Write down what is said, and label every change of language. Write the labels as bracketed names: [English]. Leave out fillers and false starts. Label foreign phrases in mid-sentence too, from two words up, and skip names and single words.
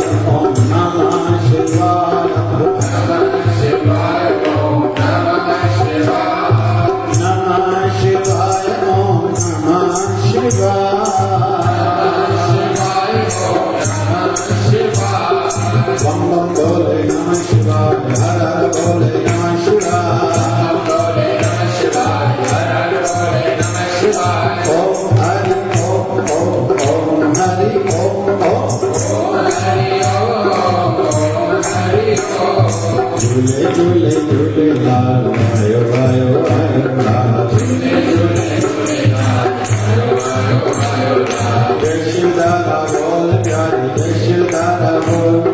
[Sanskrit] ओम नमः शिवाय। नमः शिवाय। ओम नमः शिवाय। नमः शिवाय। ओम नमः शिवाय। [Hindi] बम बम बोले [Sanskrit] नमः शिवाय, [Hindi] हर हर बोले [Sanskrit] नमः शिवाय। ओम हरि ओम ओम हरि ओम [Sindhi] झूले झूले झूले लाल आयो आयो आयो लाल। [Hindi] जय शिवदारा बोल प्यारे, जय शिवदारा बोल।